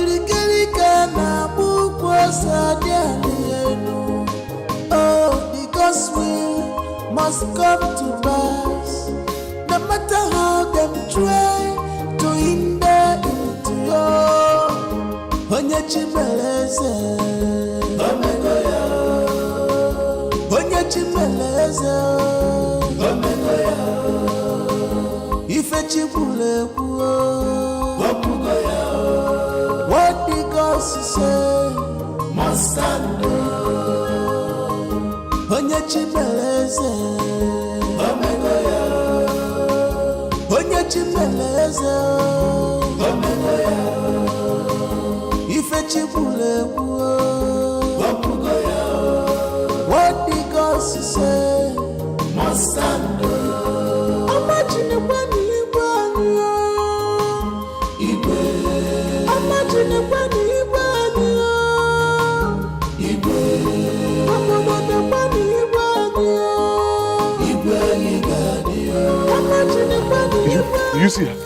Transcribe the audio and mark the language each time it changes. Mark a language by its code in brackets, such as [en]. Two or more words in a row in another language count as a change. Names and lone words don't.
[en] Oh, because God's will must come to pass. No matter how them try to hinder into you. [ig] Onye chimeleze, omegoya. Onye chimeleze, omegoya. Ife chibule kuo, wapugoya. [en] What the gods say must stand. [ig] Onye chimeleze, omegoya. Onye chimeleze, omegoya. Ife chibule kuo, wapugoya. [en] What the gods say must stand. Imagine when Imagine when You see her?